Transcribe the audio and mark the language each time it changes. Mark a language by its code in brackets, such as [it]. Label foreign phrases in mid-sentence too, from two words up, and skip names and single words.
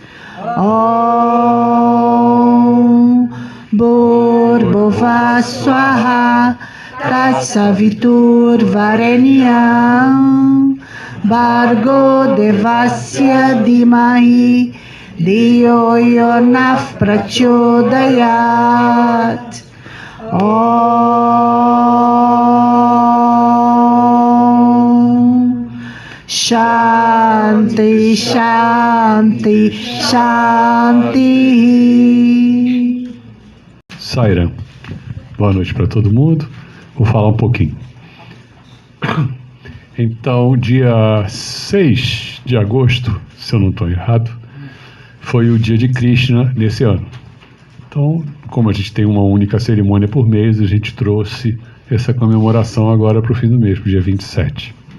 [sa] ॐ भूर्भुवः स्वाहा तत्सवितुर् वरेण्यं भर्गो देवस्य धीमहि धियो योनः प्रचोदयात्. शान्तिः शान्तिः शान्तिः. Sairam. [pt] Boa noite para todo mundo. Vou falar um pouquinho. Então, dia 6 de agosto, se eu não estou errado, foi o dia de Krishna nesse ano. Então, como a gente tem uma única cerimônia por mês, a gente trouxe essa comemoração agora para o fim do mês, para o dia 27.